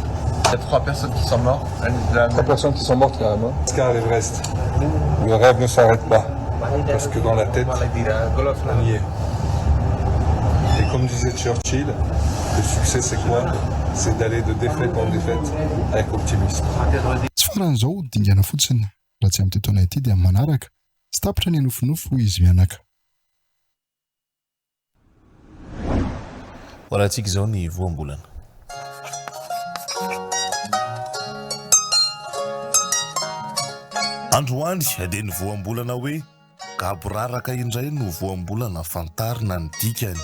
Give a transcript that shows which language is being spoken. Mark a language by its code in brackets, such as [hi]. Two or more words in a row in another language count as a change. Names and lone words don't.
[fr] Il y a 3 personnes qui sont mortes. 3 personnes qui sont mortes carrément. Car l'Everest, le rêve ne s'arrête pas. Parce que dans la tête, on y est. Et comme disait Churchill, le succès c'est quoi? C'est d'aller de défaite en défaite avec optimisme. [mg] Tsy faran'izao dingana fotsiny raha tsy amin'ny toetoana ity dia amin'ny manaraka tsy tapitra ny nofinofo izy mianaka. Horahantsika izao ny voambolana. Androany dia ny voambolana hoe gaboraraka indray no voambolana fantarina ny dikany.